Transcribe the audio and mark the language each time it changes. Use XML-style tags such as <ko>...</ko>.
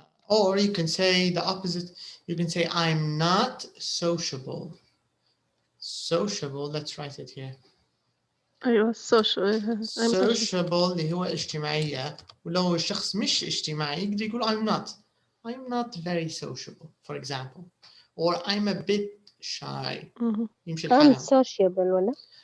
<en>Or you can say the opposite. You can say I'm not sociable. Sociable. Let's write it here.</en> <ar>أيوة social. Sociable اللي هو اجتماعية. ولو الشخص مش اجتماعي يقدر يقول</ar> <en>I'm not very sociable, for example. Or I'm a bit shy.</en> <ar>يمشي الحال. unsociable ولا؟</ar>